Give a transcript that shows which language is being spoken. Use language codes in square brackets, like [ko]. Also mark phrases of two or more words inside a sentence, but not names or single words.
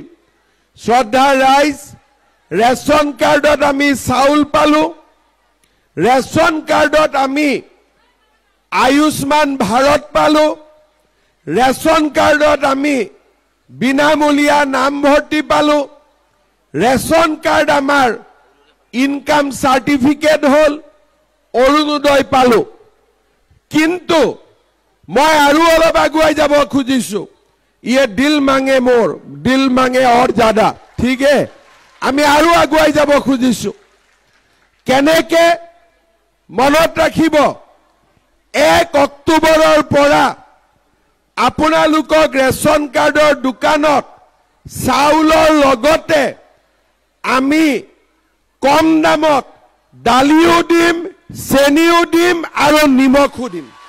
[as] শ্ৰদ্ধা ৰাইজ [en] ration card [as] আমি চাউল পালো [en] ration card [as] আমি আয়ুষ্মান ভাৰত পালো [en] ration card [as] আমি বিনামূলীয়া নামভৰ্তি পালো [en] ration card [as] আমাৰ [en] income certificate [as] হল অৰুণোদয় পালো কিন্তু মই আৰু অলপ আগুৱাই যাব খুজিছো [hi] ये दिल मांगे मोर दिल मांगे और ज्यादा ठीक है [as] আমি আৰু আগুৱাই যাব খুজিছো কেনেকে মনত ৰাখিব 1 অক্টোবৰৰ পৰা আপোনালোকক [en] ration card [as] দোকানত চাউলৰ লগতে আমি কম দামত দালিও দিম চেনিও দিম আৰু নিমখো দিম